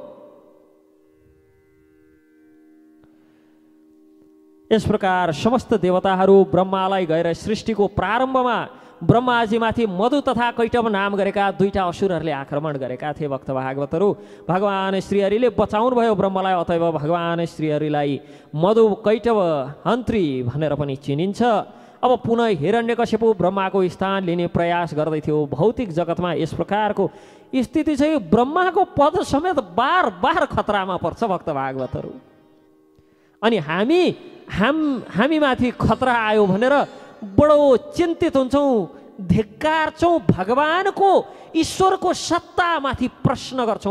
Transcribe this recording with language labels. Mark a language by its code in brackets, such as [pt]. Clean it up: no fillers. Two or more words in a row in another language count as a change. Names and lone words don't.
[ne] यस प्रकार समस्त देवताहरू ब्रह्मालाई गएर सृष्टिको प्रारम्भमा ब्रह्माजीमाथि मधु तथा कैटभ नाम गरेका दुईटा असुरहरूले आक्रमण गरेका थिए। भक्त भागवतहरू भगवान श्रीहरिले बचाउनु भयो ब्रह्मलाई, अतएव भगवान श्रीहरिलाई मधु कैटभ हन्त्री भनेर पनि चिनिन्छ। अब पुनः हिरण्यकश्यप ब्रह्माको स्थान लिने प्रयास गर्दै थियो। भौतिक जगतमा यस प्रकारको स्थिति चाहिँ ब्रह्माको पद समेत बार बार खतरामा पर्छ। भक्त भागवतहरू अनि हामीमाथि खतरा आयो भनेर बडो चिन्तित हुन्छौँ, धिक्कारछौँ, भगवानको ईश्वरको सत्तामाथि प्रश्न गर्छौँ।